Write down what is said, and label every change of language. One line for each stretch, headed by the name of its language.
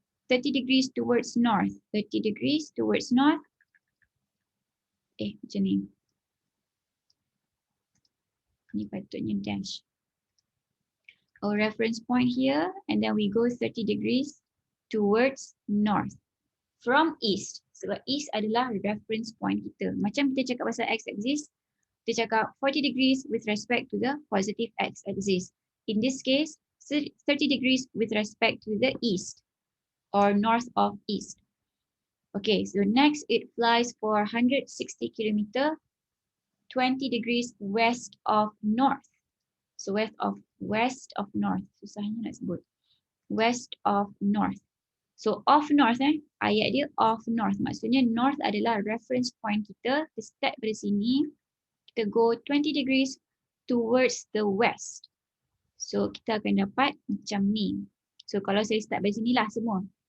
English: 30 degrees towards north, 30 degrees towards north.
Malay: Macam ni. Ni patutnya
English: dash. Our reference point here, and then we go 30 degrees towards north. From east.
Malay: Sebab east adalah reference point kita. Macam kita cakap pasal x-axis, kita cakap
English: 40 degrees with respect to the positive x-axis. In this case, 30 degrees with respect to the east or north of east. Okay, so next it flies for 160 km, 20 degrees west of north. So west of north.
Malay: Susahnya nak sebut.
English: West of north. So off north
Malay: ayat dia
English: off north.
Malay: Maksudnya north adalah reference point kita. Kita start dari sini.
English: Kita go 20 degrees towards the west.
Malay: So kita akan dapat macam ni. So kalau saya start dari sinilah semua.